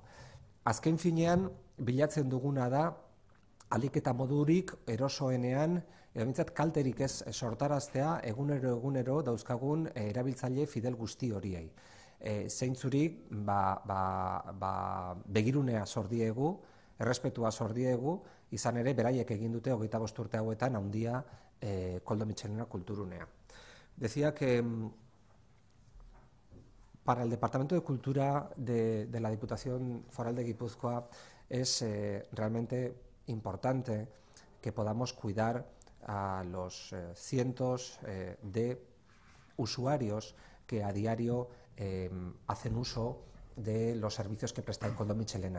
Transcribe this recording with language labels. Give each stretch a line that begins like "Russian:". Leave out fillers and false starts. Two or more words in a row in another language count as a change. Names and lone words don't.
Basque: Azken finean, bilatzen duguna da, ahalik eta modurik erosoenean, behintzat kalterik ez sortaraztea egunero dauzkagun erabiltzaile fidel guzti horiei. Zeintzurik begirunea zor diegu, errespetua zor diegu, izan ere beraiek egin dute 25 urte hauetan handia Koldo Mitxelena kulturunea.
Spanish: Decía que para el Departamento de Cultura de la Diputación Foral de Guipúzcoa es realmente importante que podamos cuidar a los cientos de usuarios que a diario hacen uso de los servicios que presta el Koldo Mitxelena.